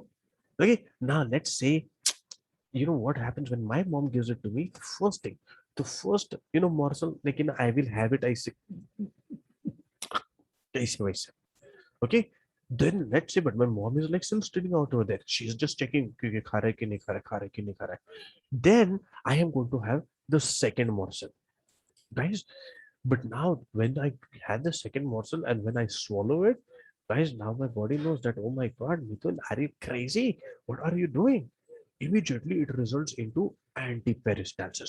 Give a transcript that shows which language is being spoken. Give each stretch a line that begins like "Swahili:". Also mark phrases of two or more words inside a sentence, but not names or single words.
English: Okay, now let's say, you know what happens when my mom gives it to me? The first thing, the first, morsel, like, I will have it, I say, okay. Then let's say, but my mom is like still standing out over there. She's just checking,
Hindi: "Okay, खा रहा है कि नहीं खा रहा है, खा रहा है कि नहीं खा रहा है."
English: Then I am going to have the second morsel, guys. But now, when I had the second morsel and when I swallow it, guys, now my body knows that, oh my God, Mithun, are you crazy? What are you doing? Immediately, it results into antiperistalsis.